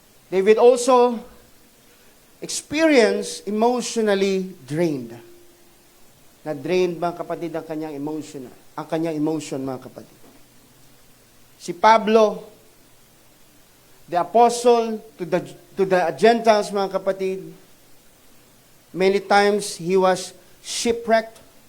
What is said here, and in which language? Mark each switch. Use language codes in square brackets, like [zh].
[en] David also experienced emotionally drained. [tl] Na-drained, mga kapatid, ang kanyang emotion, mga kapatid. [en] Si Pablo, the apostle to the Gentiles, mga kapatid, many times he was shipwrecked.